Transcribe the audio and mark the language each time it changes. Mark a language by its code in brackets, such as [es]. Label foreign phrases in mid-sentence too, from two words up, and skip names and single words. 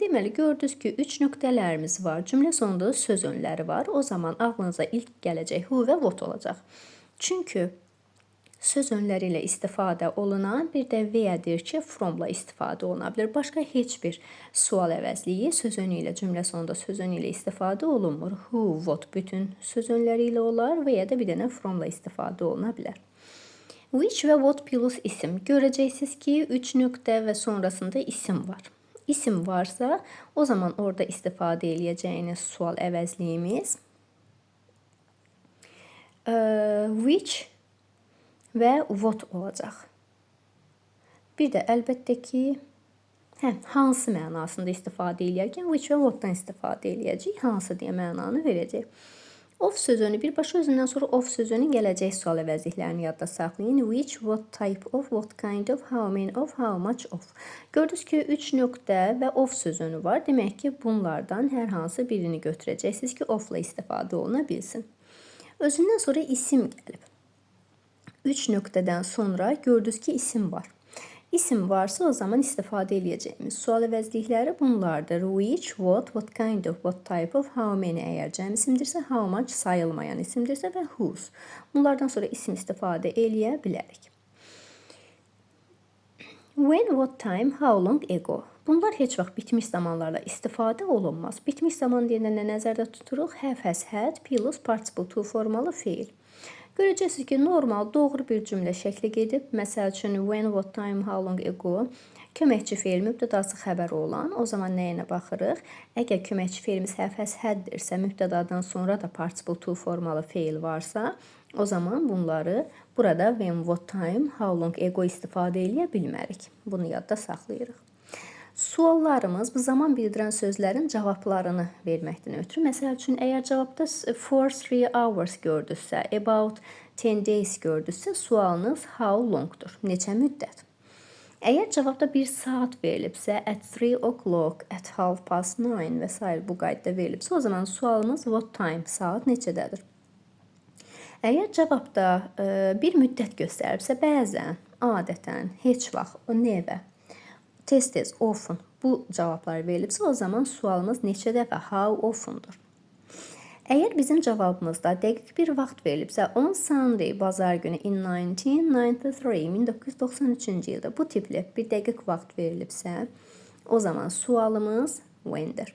[az] Deməli, gördünüz ki, 3 nöqtələrimiz var. Cümlə sonunda söz önləri var. O zaman ağlınıza ilk gələcək who və what olacaq. Çünki söz önləri ilə istifadə olunan bir də və-dir ki, from-la istifadə oluna bilər. Başqa heç bir sual əvəzliyi söz önü ilə, cümlə sonunda söz önü ilə istifadə olunmur. Who, what bütün söz önləri ilə olar və ya da bir dənə from-la istifadə oluna bilər. Which və what plus isim. Görəcəksiniz ki, 3 nöqtə və sonrasında isim var. İsim varsa, o zaman orada istifadə eləyəcəyiniz sual əvəzliyimiz which və what olacaq. Bir də əlbəttə ki, hansı mənasında istifadə eləyərkən which və what-dan istifadə eləyəcək, hansı deyə mənanı verəcək. Of sözünü birbaşa özündən sonra of sözünün gələcək sual əvəzliklərini yadda saxlayın. Which, [en] what type of, what kind of, how many of, how much of. [az] Gördünüz ki, 3 nöqtə və of sözünü var. Demək ki, bunlardan hər hansı birini götürəcəksiniz ki, of-la istifadə oluna bilsin. Özündən sonra isim gəlib. 3 nöqtədən sonra gördünüz ki, isim var. İsim varsa o zaman istifadə edəcəyimiz sual əvəzlikləri bunlardır. Which, [en] what kind of, what type of, how many [az] əgər cəm isimdirsə, how much sayılmayan isimdirsə və whose. Bunlardan sonra isim istifadə eləyə bilərik. [en] When, what time, how long ago. [az] Bunlar heç vaxt bitmiş zamanlarla istifadə olunmaz. Bitmiş zaman deyəndə nə nəzərdə tuturuq? [en] Have, has, had, [az] plus participle to formalı feil. Görəcəksiniz ki, normal, doğru bir cümlə şəkli gedib. Məsəl üçün, [en] when, what time, how long ago. [az] Köməkçi fe'l mübtədası xəbəri olan, o zaman nəyinə baxırıq? Əgər köməkçi fe'limiz həfəz həddirsə, mübtədadan sonra da participle to formalı fe'l varsa, o zaman bunları burada [en] when, what time, how long ago [az] istifadə edə bilmərik. Bunu yadda saxlayırıq. Suallarımız bu zaman bildirən sözlərin cavablarını verməkdən ötürü. Məsəl üçün, əgər cavabda [en] for 3 hours [az] gördünüzsə, [en] about 10 days [az] gördünüzsə, sualınız [en] how longdur? [az] Neçə müddət? Əgər cavabda bir saat verilibsə, [en] at 3 o'clock, at 9:30 [az] və s. bu qaydada verilibsə, o zaman sualımız [en] what time, [az] saat neçədədir? Əgər cavabda bir müddət göstəribsə, bəzən, adətən, heç vaxt, never, tez-tez, often bu cavablar verilibsə, o zaman sualımız neçə dəfə, [en] how oftendur? [az] Əgər bizim cavabımızda dəqiq bir vaxt verilibsə, [en] on Sunday, [az] bazar günü, in 1993-cü ildə bu tipli bir dəqiq vaxt verilibsə, o zaman sualımız when'dir.